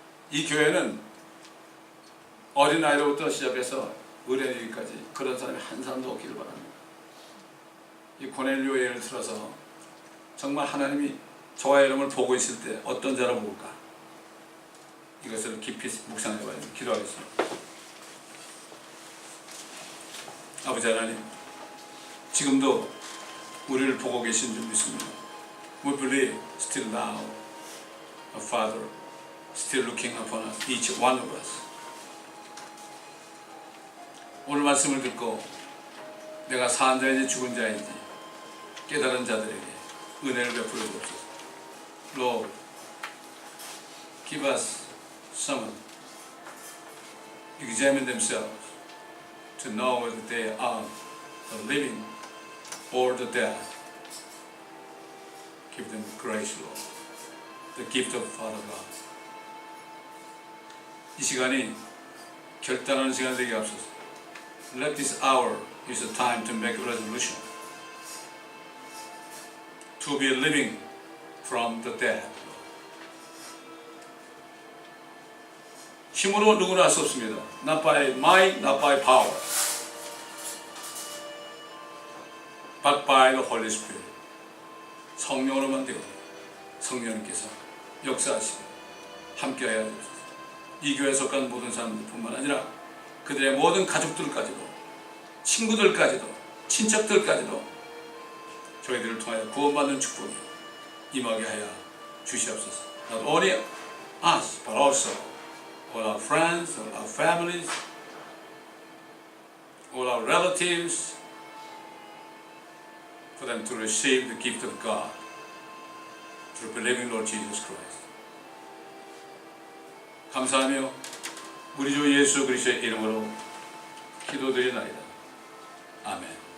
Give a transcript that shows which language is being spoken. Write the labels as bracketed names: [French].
[Korean] 이 교회는 어린아이로부터 시작해서 어린이까지 그런 사람이 한 사람도 없기를 바랍니다. 이 고넬료 예를 들어서 정말 하나님이 저와 여러분을 보고 있을 때 어떤 자로 볼까? 이것을 깊이 묵상해봐야 기도하겠습니다. 아버지 하나님, 지금도 우리를 보고 계신 줄 믿습니다. [English] We believe still now, our Father, still looking upon us, each one of us. [Korean] 오늘 말씀을 듣고 내가 산 자인지 죽은 자인지 깨달은 자들에게 은혜를 베풀어 주옵소서. [English] Lord, give us someone examine themselves to know whether they are the living or the dead. Give them grace, Lord, the gift of Father God. [Korean] 이 시간이 결단하는 시간 되게 앞서서 [English] let this hour is the time to make a resolution to be living from the dead. [Korean] 힘으로 누구나 할 수 없습니다. [English] Not by might, not by power, but by the Holy Spirit. [Korean] 성령으로만 되고 성령님께서 역사하시고 함께하여 주옵소서. 이 교회에 속한 모든 사람들뿐만 아니라 그들의 모든 가족들까지도, 친구들까지도, 친척들까지도 저희들을 통하여 구원받는 축복이 임하게 하여 주시옵소서. [English] Not only us, but also all our friends, all our families, all our relatives, for them to receive the gift of God through believing Lord Jesus Christ. [Korean] 감사하며 우리 주 예수 그리스도의 이름으로 기도드리나이다. 아멘.